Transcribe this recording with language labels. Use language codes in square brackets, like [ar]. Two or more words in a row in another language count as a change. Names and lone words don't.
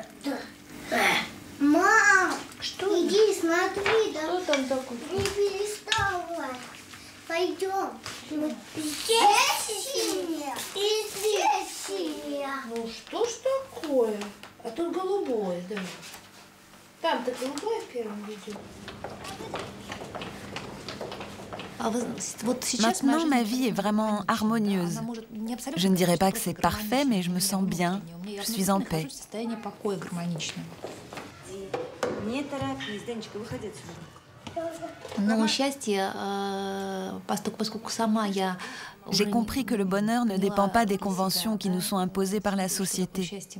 [ru] Да. Мам! Что? Иди, смотри, да. Что там такое? Не переставай. Пойдем. Вот здесь синее. И здесь синее. Ну что ж такое? А тут голубое, да. Там-то голубое в первом видео. [fr] Maintenant, ma vie est vraiment harmonieuse. Je ne dirais pas que c'est parfait, mais je me sens bien. Je suis en paix. J'ai compris que le bonheur ne dépend pas des conventions qui nous sont imposées par la société.